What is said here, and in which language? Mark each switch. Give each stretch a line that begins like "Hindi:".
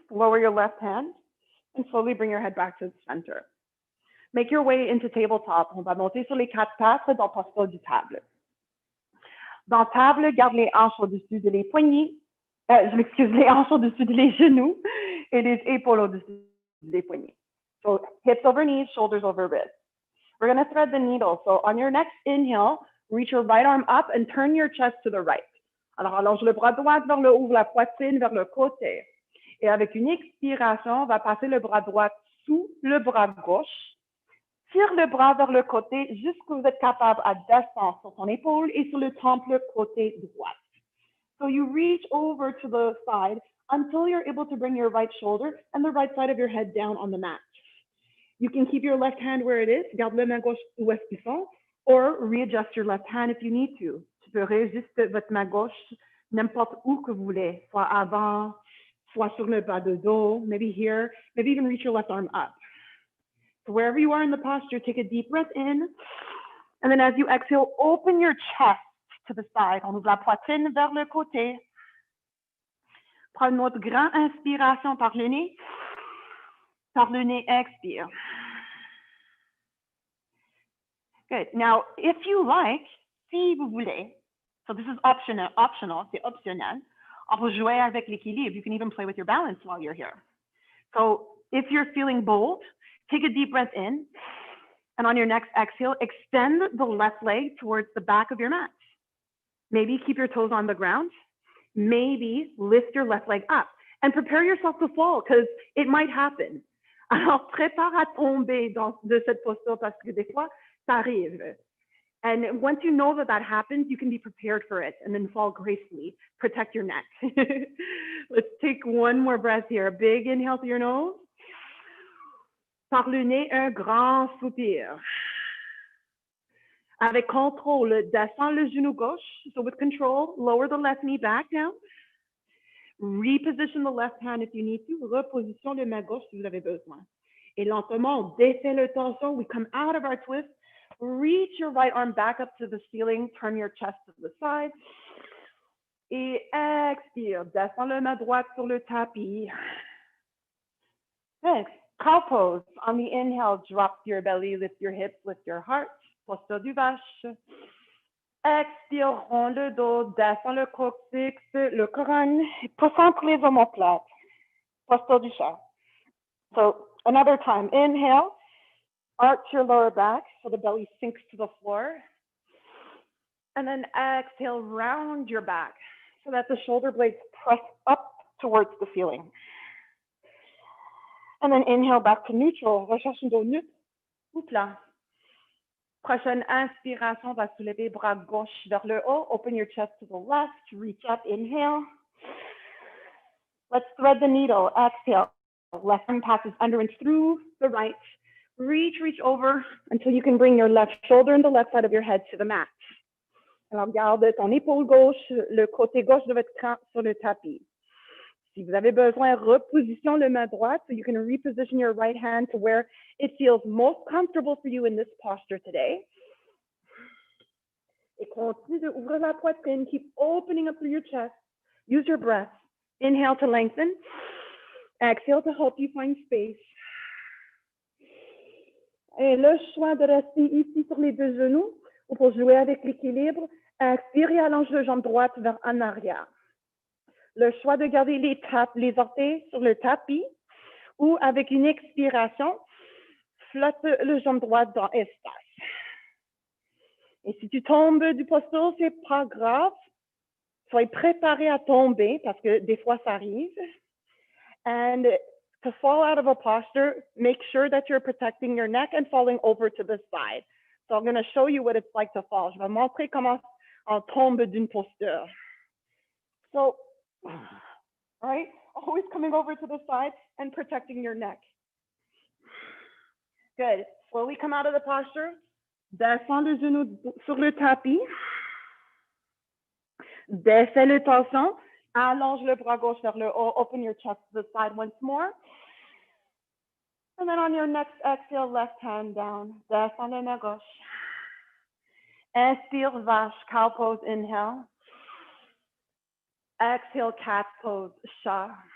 English: Lower your left hand and slowly bring your head back to the center. Make your way into tabletop.
French: On va monter sur les quatre pattes dans posture du table. Dans table, garde les hanches au-dessus de les poignets. Je m'excuse, les hanches au-dessus de les genoux et les épaules au-dessus des poignets.
English: So hips over knees, shoulders over wrists. We're going to thread the needle. So on your next inhale, reach your right arm up and turn your chest to the right.
French: Alors, allonge le bras droit vers le haut, la poitrine vers le côté. Et avec une expiration, on va passer le bras droit sous le bras gauche. Tire le bras vers le côté jusqu'à vous êtes capable à descendre sur ton épaule et sur le temple côté droit.
English: So you reach over to the side until you're able to bring your right shoulder and the right side of your head down on the mat. You can keep your left hand where it is,
French: garde le main gauche où est-ce qu'ils sont,
English: or readjust your left hand if you need to.
French: Tu peux réajuster votre main gauche n'importe où que vous voulez, soit avant, soit sur le bas de dos,
English: maybe here, maybe even reach your left arm up. So wherever you are in the posture, take a deep breath in, and then as you exhale, open your chest to the side.
French: On ouvre la poitrine vers le côté. Prends une autre grande inspiration par le nez. Par le nez, expire.
English: Good. Now, if you like,
French: si vous voulez,
English: so this is optional,
French: c'est optionnel. On peut jouer avec l'équilibre.
English: You can even play with your balance while you're here. So if you're feeling bold, take a deep breath in, and on your next exhale, extend the left leg towards the back of your mat. Maybe keep your toes on the ground. Maybe lift your left leg up and prepare yourself to fall because it might happen.
French: Alors, prépare à tomber de cette posture parce que des fois, ça arrive.
English: And once you know that happens, you can be prepared for it and then fall gracefully. Protect your neck. Let's take one more breath here. A big inhale through your nose.
French: Par le nez, un grand soupir. Avec contrôle, descends le genou gauche.
English: So with control, lower the left knee back down. Reposition the left hand if you need to.
French: Reposition le main gauche si vous avez besoin. Et lentement, on défait le torsion.
English: We come out of our twist. Reach your right arm back up to the ceiling. Turn your chest to the side.
French: Et expire. Descends le main droite sur le tapis.
English: Next, cow pose. On the inhale, drop your belly, lift your hips, lift your heart.
French: Posture du vache. Expire, rond le dos, descends le coccyx, le couronne. Concentre les omoplates. Posture du chat.
English: So another time, inhale, arch your lower back so the belly sinks to the floor. And then exhale, round your back so that the shoulder blades press up towards the ceiling. And then inhale back to neutral.
French: Recherche un dos neutre ou plat. Prochaine inspiration, va soulever bras gauche vers le haut.
English: Open your chest to the left. Reach up. Inhale. Let's thread the needle. Exhale. Left arm passes under and through the right. reach over until you can bring your left shoulder and the left side of your head to the mat.
French: Alors, garde ton épaule gauche, le côté gauche de votre cran sur le tapis. Si vous avez besoin, reposition le main droite
English: so you can reposition your right hand to where it feels most comfortable for you in this posture today.
French: Et continue de ouvrir la poitrine.
English: Keep opening up through your chest. Use your breath. Inhale to lengthen. Exhale to help you find space.
French: Et le choix de rester ici sur les deux genoux ou pour jouer avec l'équilibre, expire et allonge le jambe droite vers en arrière. Le choix de garder les orteils sur le tapis ou avec une expiration, flotte le jambe droite dans l'espace. Et si tu tombes du posture, c'est pas grave. Sois préparé à tomber parce que des fois ça arrive.
English: And to fall out of a posture, make sure that you're protecting your neck and falling over to the side. So I'm going to show you what it's like to fall.
French: Je vais montrer comment on tombe d'une posture.
English: So, all right, always coming over to the side and protecting your neck. Good. Slowly come out of the posture.
French: Descends le genou sur le tapis. Descends le torsion. Allonge le bras gauche vers le haut.
English: Open your chest to the side once more. And then on your next exhale, left hand down.
French: Descends la main gauche. Inspire, vache,
English: cow pose, inhale. Exhale, cat pose,
French: chat.